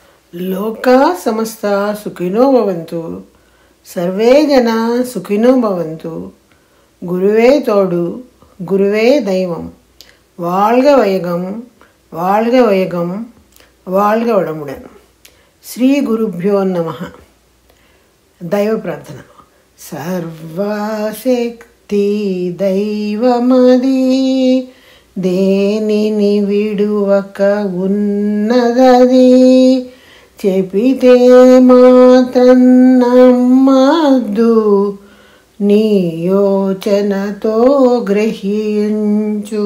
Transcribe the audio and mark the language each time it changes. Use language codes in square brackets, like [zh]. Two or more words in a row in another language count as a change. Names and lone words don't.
[sa] లోకా సమస్త సుఖినో భవంతు. సర్వే జనా సుఖినో భవంతు. [te] గురువే తోడు, గురువే దైవం. [ta] வாழ்க வையகம், வாழ்க வையகம், வாழ்க வளமுடன். [sa] శ్రీ గురుభ్యో నమః. [te] దైవ ప్రార్థన. సర్వశక్తి దైవమది, దేనిని విడువక ఉన్నదది. చెప్పితే మాత్రం నమ్మద్దు, నీ యోచనతో గ్రహించు.